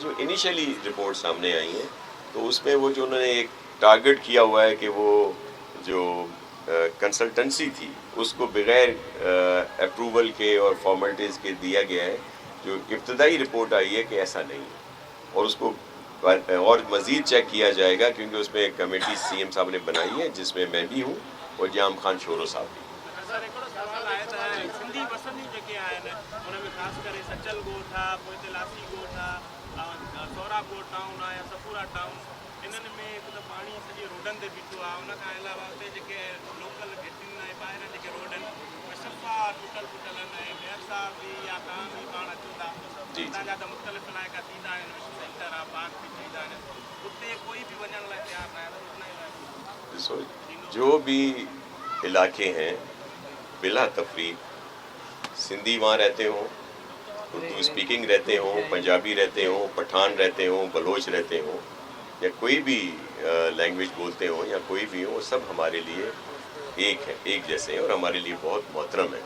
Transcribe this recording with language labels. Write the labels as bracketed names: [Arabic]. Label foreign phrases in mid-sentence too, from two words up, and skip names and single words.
[Urdu] جو انیشلی رپورٹ سامنے آئی ہیں تو اس میں وہ جو انہوں نے ایک ٹارگٹ کیا ہوا ہے کہ وہ جو کنسلٹنسی تھی اس کو بغیر اپروول کے اور فارمیلٹیز کے دیا گیا ہے. جو ابتدائی رپورٹ آئی ہے کہ ایسا نہیں ہے، اور اس کو اور مزید چیک کیا جائے گا، کیونکہ اس میں ایک کمیٹی CM صاحب نے بنائی ہے جس میں میں بھی ہوں اور جام خان شورو صاحب بھی. [Sindhi] सिंधी वसंती जेके आहिनि उन में ख़ासि करे सचल ॻोठ आहे, पोइ हिते लासी ॻोठ आहे, सौरा ॻोठ टाउन आहे या सफूरा टाउन, इन्हनि में हिकु त पाणी सॼे रोडनि ते बीठो आहे. उन खां अलावा हुते जेके लोकल घिटियुनि ऐं ॿाहिरि जेके रोड आहिनि उहे सफ़ा टुटल फुटल आहिनि, ऐं ॿियर सां बि या तव्हां बि पाण अचो था, हितां जा त मुख़्तलिफ़ इलाइक़ा थींदा आहिनि, विश्व सेंटर आहे, पार्क बि थींदा आहिनि, उते कोई बि वञण लाइ तयारु न आहे. [Urdu] جو بھی علاقے ہیں بلا تفریق سندھی وہاں رہتے ہوں، اردو اسپیکنگ رہتے ہوں، پنجابی رہتے ہوں، پٹھان رہتے ہوں، بلوچ رہتے ہوں، یا کوئی بھی لینگویج بولتے ہوں یا کوئی بھی ہوں، وہ سب ہمارے لیے ایک ہے، ایک جیسے ہیں اور ہمارے لیے بہت محترم ہیں.